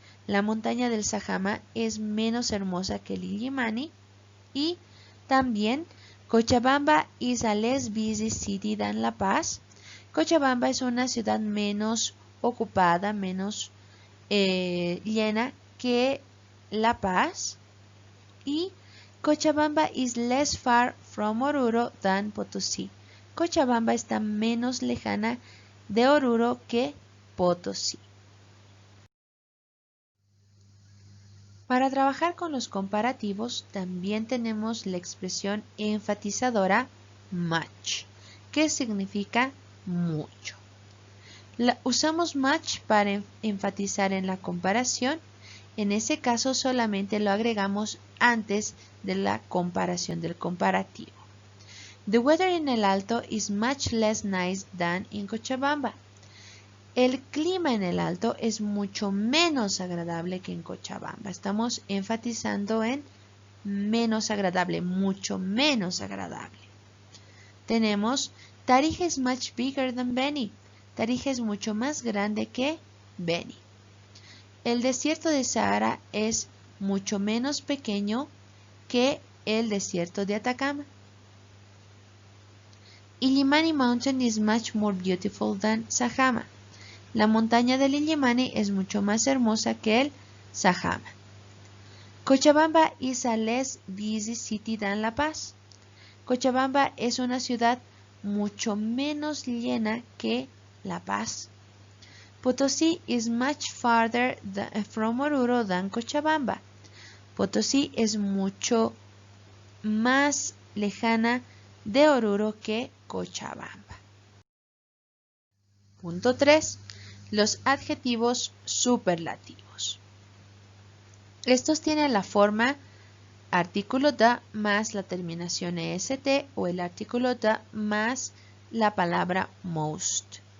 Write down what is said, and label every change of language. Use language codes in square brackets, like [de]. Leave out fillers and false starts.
[es] La montaña del Sajama es menos hermosa que el Illimani. Y también [en] Cochabamba is a less busy city than La Paz. [es] Cochabamba es una ciudad menos ocupada, menos llena que La Paz. [en] Y Cochabamba is less far from Oruro than Potosí. [es] Cochabamba está menos lejana de Oruro que Potosí. Para trabajar con los comparativos también tenemos la expresión enfatizadora much, que significa mucho. Usamos much para enfatizar en la comparación. En ese caso solamente lo agregamos antes de la comparación del comparativo. [en] The weather in El Alto is much less nice than in Cochabamba. [es] El clima en El Alto es mucho menos agradable que en Cochabamba. Estamos enfatizando en menos agradable, mucho menos agradable. Tenemos [en] Tarija is much bigger than Beni. [es] Tarija es mucho más grande que Beni. El desierto de Sahara es mucho menos pequeño que el desierto de Atacama. [en] Illimani Mountain is much more beautiful than Sajama. [es] La montaña del Illimani es mucho más hermosa que el Sajama. [en] Cochabamba is a less busy city than La Paz. [es] Cochabamba es una ciudad mucho menos llena que La Paz. [en] Potosí is much farther from Oruro than Cochabamba. [es] Potosí es mucho más lejana de Oruro que Cochabamba. Punto 3. Los adjetivos superlativos. Estos tienen la forma artículo da más la terminación est o el artículo da más la palabra most.